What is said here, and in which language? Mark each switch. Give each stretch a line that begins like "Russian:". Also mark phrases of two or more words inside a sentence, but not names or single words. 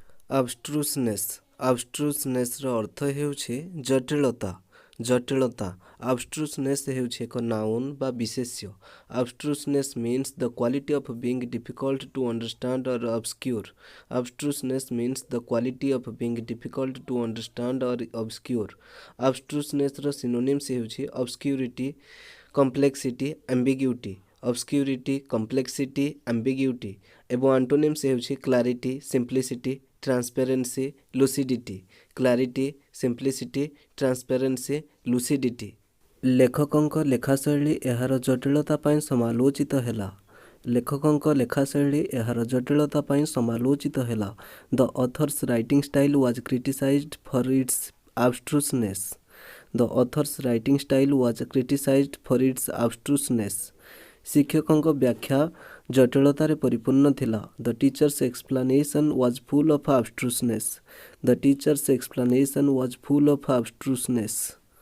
English: Abstruseness Abstruseness'ର
Odia: ଅର୍ଥ ହେଉଛି ଜଟିଳତା ଜଟିଳତା
English: Abstruseness
Odia: ହେଉଛି ଏକ ନାଉନ୍ ବା ବିଶେଷ୍ୟ
English: Abstruseness means the quality of being difficult to understand or obscure Abstruseness means the quality of being difficult to understand or obscure Abstruseness'ର synonyms ହେଉଛି obscurity complexity ambiguity obscurity complexity ambiguity ଏବଂ antonyms ହେଉଛି clarity simplicity transparency lucidity clarity simplicity transparency lucidity
Odia: ଲେଖକଙ୍କ ଲେଖାଶୈଳୀ ଏହାର ଜଟିଳତା ପାଇଁ ସମାଲୋଚିତ ହେଲା ଲେଖକଙ୍କ ଲେଖାଶୈଳୀ ଏହାର ଜଟିଳତା ପାଇଁ ସମାଲୋଚିତ ହେଲା
English: The author's writing style was criticized for its abstruseness The author's writing style was criticized for its abstruseness
Odia: ଶିକ୍ଷକଙ୍କ ବ୍ୟାଖ୍ୟା ଜଟିଳତାରେ ପରିପୂର୍ଣ୍ଣ ଥିଲା
English: The teacher's explanation was full of abstruseness The teacher's explanation was full of abstruseness